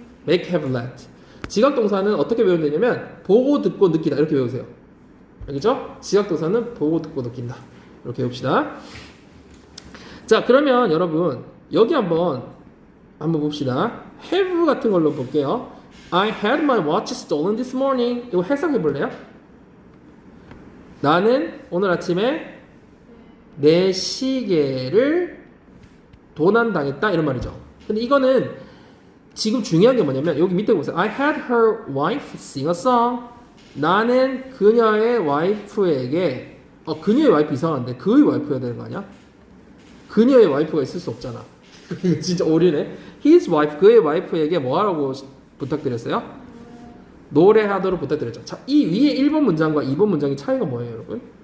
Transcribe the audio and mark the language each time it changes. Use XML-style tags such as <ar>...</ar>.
<en>make, have, let.</en> <ko>지각동사는 어떻게 외우면 되냐면 보고, 듣고, 느끼다 이렇게 외우세요. 알겠죠? 지각동사는 보고, 듣고, 느낀다. 이렇게 외웁시다. 자, 그러면 여러분 여기 한번 봅시다. have 같은 걸로 볼게요.</ko> <en>I had my watch stolen this morning.</en> <ko>이거 해석해 볼래요? 나는 오늘 아침에 내 시계를 도난당했다 이런 말이죠. 근데 이거는 지금 중요한 게 뭐냐면 여기 밑에 보세요.</ko> <en>I had her wife sing a song.</en> <ko>나는 그녀의 와이프에게 그녀의 와이프 이상한데 그의 와이프여야 되는 거 아니야? 그녀의 와이프가 있을 수 없잖아. 진짜 오리네.</ko> <en>His wife,</en> <ko>그의 와이프에게 뭐 하라고 부탁드렸어요? 노래하도록 부탁드렸죠. 자, 이 위에 1번 문장과 2번 문장의 차이가 뭐예요, 여러분?</ko>